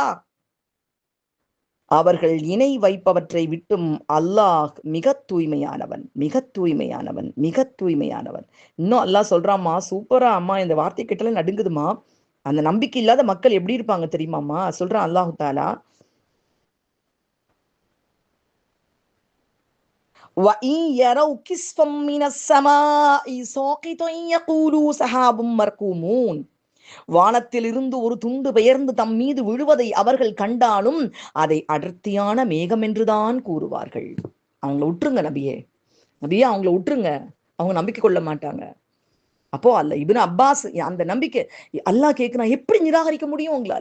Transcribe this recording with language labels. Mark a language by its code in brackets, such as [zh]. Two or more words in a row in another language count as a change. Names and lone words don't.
[ta] அவர்கள் இணை வைப்பவற்றை விட்டும் அல்லாஹ் மிக தூய்மையானவன், மிக தூய்மையானவன், மிக தூய்மையானவன். இன்னும் அல்லாஹ் சொல்றாமா, சூப்பரா அம்மா, இந்த வார்த்தை கிட்டல நடுங்குதுமா. அந்த நம்பிக்கை இல்லாத மக்கள் எப்படி இருப்பாங்க தெரியுமாமா? சொல்றான் [ar] الله تعالى, وَإِنْ يَرَوْا كِسْفًا مِنَ السَّمَاءِ سَاقِطًا يَقُولُوا سَحَابٌ مَرْكُومٌ. [ta] வானத்தில் இருந்து ஒரு துண்டு பெயர்ந்து தம் மீது விழுவதை அவர்கள் கண்டாலும் அதை அடர்த்தியான மேகம் என்றுதான் கூறுவார்கள். அவங்கள விட்டுருங்க நபியே, அவங்கள விட்டுருங்க, அவங்க நம்பிக்கை கொள்ள மாட்டாங்க. அப்போ அல்ல இப்னு அப்பாஸ் அந்த நம்பிக்கை அல்லாஹ் கேட்கிறான், எப்படி நிராகரிக்க முடியும் உங்களால?